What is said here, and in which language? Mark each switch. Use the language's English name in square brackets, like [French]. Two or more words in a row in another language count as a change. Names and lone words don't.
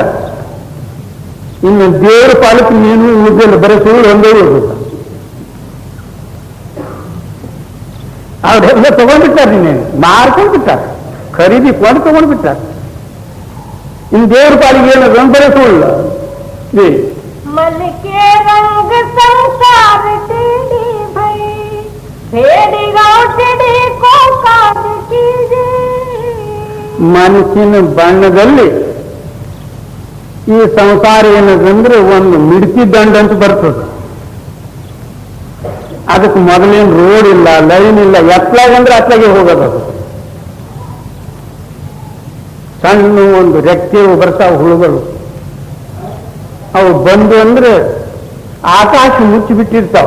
[Kannada] ಇನ್ನು ದೇವರ ಪಾಲಕ್ಕೆ ನೀನು ಉಳಿದಿಲ್ಲ, ಬರೀ ಸುಳ್ಳು ಒಂದೇ ಹೋಗುತ್ತ. ಅವರೆಲ್ಲ ತಗೊಂಡ್ಬಿಟ್ಟಾರ, ನೀನೇನು ಮಾರ್ಕೊಂಡು ಬಿಟ್ಟಾರ, ಖರೀದಿ ಕೊಂಡು ತಗೊಂಡು ಬಿಟ್ಟಾರ. ಇನ್ನು ದೇವರ ಪಾಲಿಗೆ ಏನದು ಬರೀ ಸುಳ್ಳು. [Hindi] मन के रंग संसार टेढ़ी भई, भेड़ी गाँव टेढ़ी को काज कीजे. [Kannada] ಮನಸ್ಸಿನ ಬಣ್ಣದಲ್ಲಿ ಈ ಸಂಸಾರ ಏನದಂದ್ರೆ ಒಂದು ಮಿಡ್ತಿ ದಂಡ ಅಂತ ಬರ್ತದೆ. ಅದಕ್ಕೆ ಮೊದಲೇನು ರೋಡ್ ಇಲ್ಲ, ಲೈನ್ ಇಲ್ಲ, ಎತ್ಲಾಗಂದ್ರೆ ಅತ್ಲಾಗೆ ಹೋಗೋದು. ಅದು ಸಣ್ಣ ಒಂದು ರೆಕ್ಕೆ ಬರ್ತಾವ ಹುಳುಗಳು, ಅವು ಬಂದು ಅಂದ್ರೆ ಆಕಾಶ ಮುಚ್ಚಿಬಿಟ್ಟಿರ್ತಾವ.